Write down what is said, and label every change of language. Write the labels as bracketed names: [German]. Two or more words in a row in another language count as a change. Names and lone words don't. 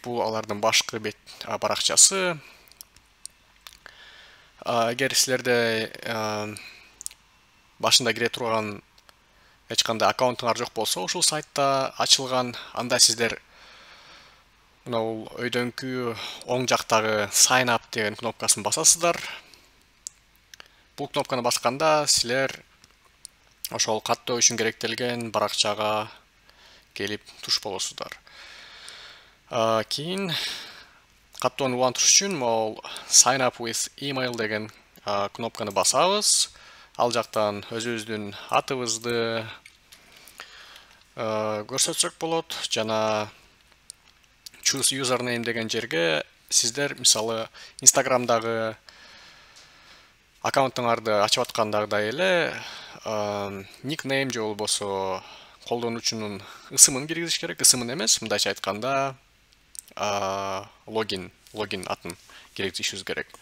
[Kyrgyz] Бул алардын башкы бет баракчасы. Эгер силерде башында кире турган эч кандай аккаунтуңар жок болсо, ушул сайтта ачылган, анда сиздер мына өйдөңкү оң жактагы [English] sign up [Kyrgyz] деген кнопкасын басасыздар. Бул кнопканы басканда силер ошол каттоо үчүн керектелген баракчага келип туш болосуздар. Кийин каттоону улантыш үчүн могул [English] sign up with email [Kyrgyz] деген кнопканы басабыз. Ал жактан өзүбүздүн атыбызды көрсөтсөк болот. Жана [English] choose username [Kyrgyz] деген жерге сиздер мисалы Instagramдагы аккаунтуңарды ачып аткандагыдай эле никнейм же болбосо колдонуучунун ысымын киргизиш керек. Ысымын эмес, мындайча айтканда логин атын киргизишибиз керек.